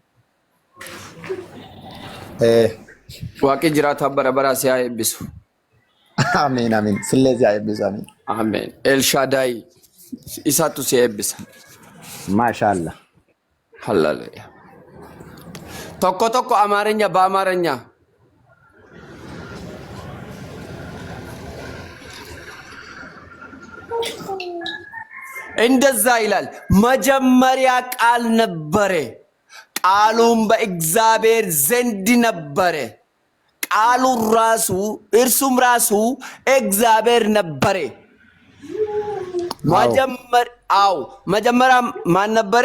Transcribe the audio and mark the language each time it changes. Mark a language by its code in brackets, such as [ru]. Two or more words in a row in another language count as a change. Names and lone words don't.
[om] Waaqni jiraataa bara baraa si haa eebbisu. Ameen. Sillee si haa eebbisu ameen. Amen. El Shaddai isaatu si eebbisa. Maashaallah. Hallelujah. Tokko Amaaranya [am] በአማርኛ እንደዛ ይላል። መጀመሪያ ቃል ነበረ፣ ቃሉም በእግዚአብሔር ዘንድ ነበረ፣ ቃሉ ራሱ እርሱም ራሱ እግዚአብሔር ነበረ። መጀመሪያ ማን ነበረ?